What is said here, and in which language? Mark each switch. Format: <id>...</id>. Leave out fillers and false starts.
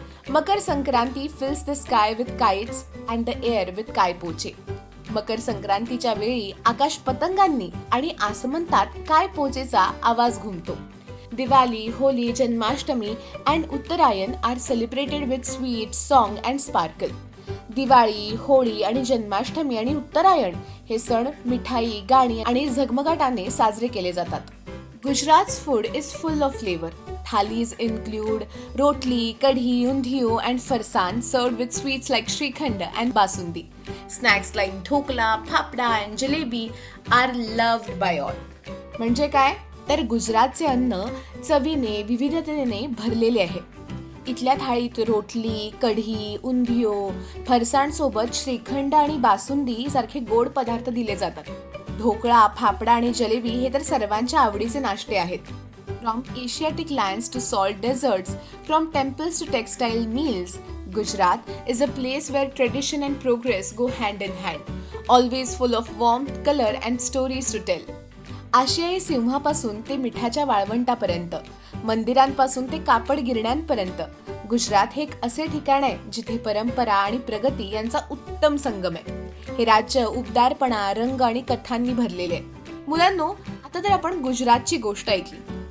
<en>Makar Sankranti fills the sky with kites and the air with kai po che.</en> <mr>मकर संक्रांतीच्या वेळी आकाश पतंगांनी आणि आसमंतात कायपोचेचा आवाज घुमतो.</mr> <en>Diwali, Holi, Janmashtami and Uttarayan are celebrated with sweets, song and sparkle.</en> <mr>Diwali, Holi आणि जन्माष्टमी आणि उत्तरायण हे सण मिठाई, गाणी आणि झगमगाटाने साजरे केले जातात.</mr> <en>Gujarat's food is full of flavor. Thalis include rotli, kadhi, undhiyo and farsan served with sweets like shrikhand and basundi. Snacks like dhokla, phapda and jalebi are loved by all.</en> <mr>म्हणजे काय? तर गुजरातचे अन्न चवीने, विविधतेने भरलेले आहे. इथल्या थाळीत रोटली, कढी, उंधियो, फरसाण सोबत श्रीखंड आणि बासुंदी सारखे गोड पदार्थ दिले जातात. ढोकळा, फाफडा आणि जलेबी हे तर सर्वांच्या आवडीचे नाश्ते आहेत.</mr> <en>From Asiatic lands to salt deserts, from temples to textile mills, Gujarat is a place where tradition and progress go hand in hand, always full of warmth, color and stories to tell.</en> <mr>आशियाई सिंहापासून ते मिठाच्या वाळवंटापर्यंत, मंदिरांपासून ते कापड गिरण्यांपर्यंत, गुजरात हे एक असे ठिकाण आहे जिथे परंपरा आणि प्रगती यांचा उत्तम संगम आहे. हे राज्य उबदारपणा, रंग आणि कथांनी भरलेले आहे. मुलांनो, आता तर आपण गुजरातची गोष्ट ऐकली.</mr>